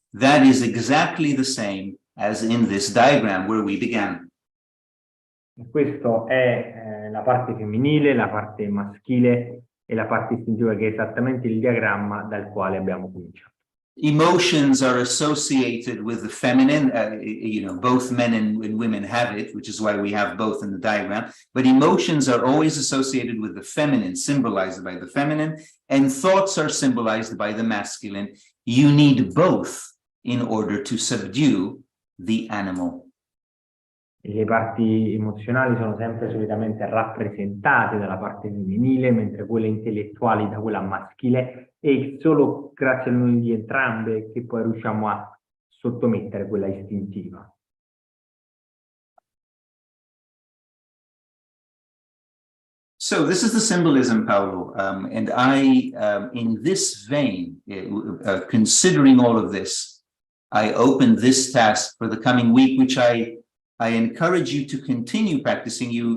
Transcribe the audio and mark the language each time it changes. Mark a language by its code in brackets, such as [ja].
[en] that is exactly the same as in this diagram where we began. [it] E questo è la parte femminile, la parte maschile e la parte istintiva, che è esattamente il diagramma dal quale abbiamo cominciato. [en] Emotions are associated with the feminine, both men and women have it, which is why we have both in the diagram, but emotions are always associated with the feminine, symbolized by the feminine, and thoughts are symbolized by the masculine. You need both in order to subdue the animal. [it] Le parti emozionali sono sempre solitamente rappresentate dalla parte femminile, mentre quelle intellettuali da quella maschile, e solo grazie all'unione di entrambe che poi riusciamo a sottomettere quella istintiva. [en] So this is the symbolism, Paolo, and I, in this vein, considering all of this, I opened this task for the coming week, which I encourage you to continue practicing.